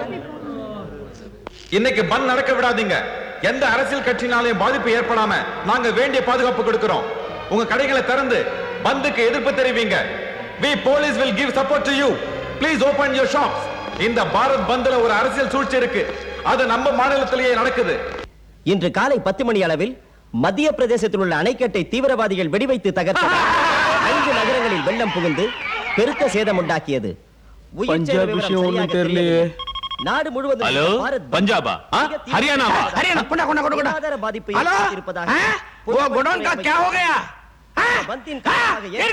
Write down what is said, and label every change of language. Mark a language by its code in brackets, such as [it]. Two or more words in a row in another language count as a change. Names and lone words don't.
[ta] இன்னைக்கு பந்த் நடக்க விடாதீங்க. எந்த அரசியல் கட்சினாலையும் பாதிப்பு ஏற்படாம நாங்க வேண்டிய பாதுகாப்பு கொடுக்கிறோம். உங்க கடைகளை திறந்து பந்துக்கு எதிர்ப்பு தெரிவிங்க. [en] We police will give support to you. Please open your shops. [ta] இந்த பாரத் பந்த்ல ஒரு அரசியல் சூழ்ச்சி இருக்கு, அது நம்ம மாநிலத்திலேயே நடக்குது. இன்று காலை 10 மணி அளவில் மத்திய பிரதேசத்தில் உள்ள அணைக்கட்டை தீவிரவாதிகள் வெடிவைத்து தகர்த்து 5 நகரங்களில் வெள்ளம் புகுந்து பெருத்த சேதம் உண்டாக்கியது. பஞ்சாப் விஷயம் ஒண்ணும் தெரியலையே. நாடு முழுவதும் ஹலோ, பஞ்சாபா ஹரியானாவா? हरियाणा कोना कोना कोना कोना ஆதார பாதிப்பு [hi] हेलो [ta] ஏற்பட்டிருப்பதாக [hi] वो गोडाउन का क्या हो गया? [ta] பந்தின் காரணமாக